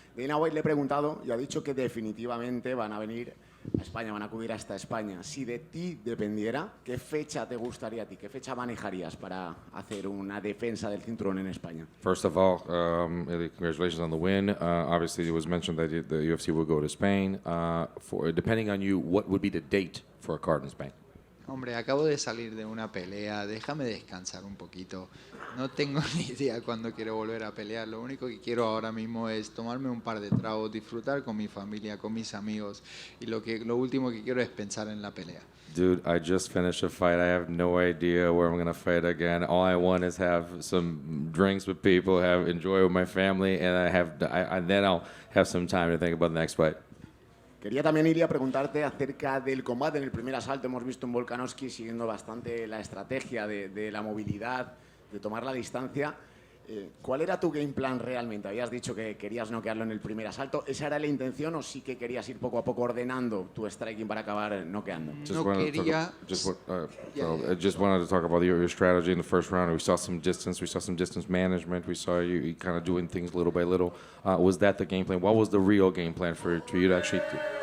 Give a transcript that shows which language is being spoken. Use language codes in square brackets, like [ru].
[es] Dana White le he preguntado y ha dicho que definitivamente van a venir a España, van a acudir hasta España. Si de ti dependiera, ¿qué fecha te gustaría a ti? ¿Qué fecha manejarías para hacer una defensa del cinturón en España? [en] First of all, congratulations on the win. Obviously, it was mentioned that the UFC would go to Spain. Depending on you, what would be the date for a card in Spain? [es] Hombre, acabo de salir de una pelea, déjame descansar un poquito. No tengo ni idea cuándo quiero volver a pelear. Lo único que quiero ahora mismo es tomarme un par de tragos, disfrutar con mi familia, con mis amigos. Y lo último que quiero es pensar en la pelea. [en] Dude, I just finished a fight. I have no idea where I'm going to fight again. All I want is have some drinks with people, enjoy with my family, and then I'll have some time to think about the next fight. [es] Quería también, Ilia, preguntarte acerca del combate. En el primer asalto hemos visto en Volkanovski siguiendo bastante la estrategia de la movilidad, de tomar la distancia. ¿Cuál era tu game plan realmente? Habías dicho que querías noquearlo en el primer asalto. ¿Esa era la intención o sí que querías ir poco a poco ordenando tu striking para acabar noqueando? Quería... [en] I just wanted to talk about your strategy in the first round. We saw some distance management. We saw you kind of doing things little by little. Was that the game plan? What was the real game plan for you to actually do?